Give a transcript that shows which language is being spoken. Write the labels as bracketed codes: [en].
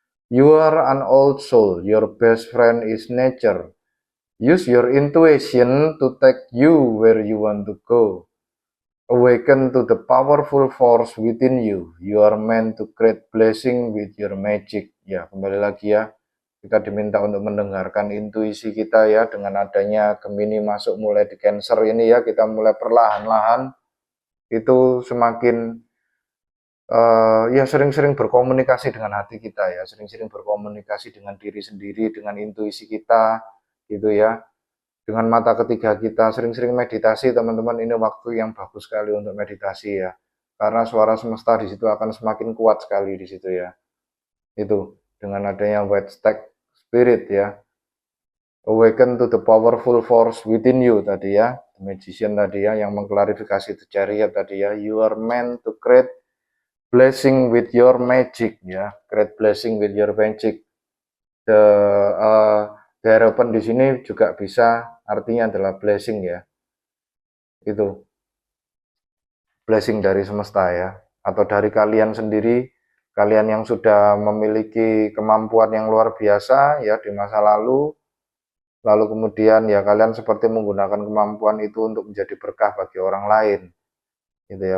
[en] You are an old soul, your best friend is nature. Use your intuition to take you where you want to go. Awaken to the powerful force within you. You are meant to create blessing with your magic. [id] Ya, kembali lagi ya. Kita diminta untuk mendengarkan intuisi kita ya. Dengan adanya Gemini masuk mulai di Cancer ini ya, kita mulai perlahan-lahan itu semakin ya sering-sering berkomunikasi dengan hati kita ya. Sering-sering berkomunikasi dengan diri sendiri, dengan intuisi kita gitu ya. dengan mata ketiga kita sering-sering meditasi, teman-teman, ini waktu yang bagus sekali untuk meditasi ya. Karena suara semesta di situ akan semakin kuat sekali di situ ya. Itu dengan adanya white stack spirit ya. [en] Awaken to the powerful force within you tadi ya. The magician [id] tadi ya yang mengklarifikasi [en] the chariot tadi ya. You are meant to create blessing with your magic ya. Create blessing with your magic. [id] The harapan di sini juga bisa artinya adalah blessing ya. Itu blessing dari semesta ya, atau dari kalian sendiri, kalian yang sudah memiliki kemampuan yang luar biasa ya di masa lalu kemudian ya kalian seperti menggunakan kemampuan itu untuk menjadi berkah bagi orang lain gitu ya.